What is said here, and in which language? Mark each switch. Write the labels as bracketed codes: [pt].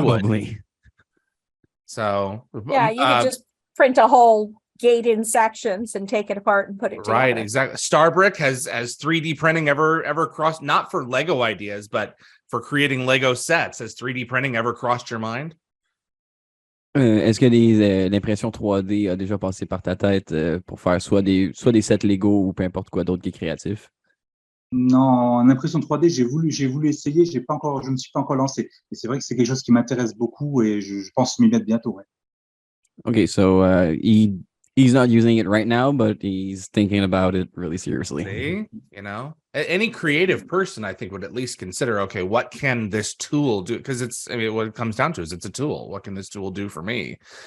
[en] I would. So Yeah, you could just print a whole gate in sections and take it apart and put it together. Right, exactly. Starbrick has 3D printing ever crossed, not for Lego ideas, but for creating Lego sets? Has 3D printing ever crossed your mind? [fr] Est-ce que l'impression 3D a déjà passé par ta tête pour faire soit des sets Lego ou peu importe quoi d'autre qui est créatif? Non, en impression 3D, j'ai voulu essayer, je me suis pas encore lancé. Et c'est vrai que c'est quelque chose qui m'intéresse beaucoup et je pense m'y mettre bientôt. Ouais. [en] Okay, so he's not using it right now, but he's thinking about it really seriously. See, you know, any creative person, I think, would at least consider, okay, what can this tool do? Because what it comes down to is it's a tool. What can this tool do for me?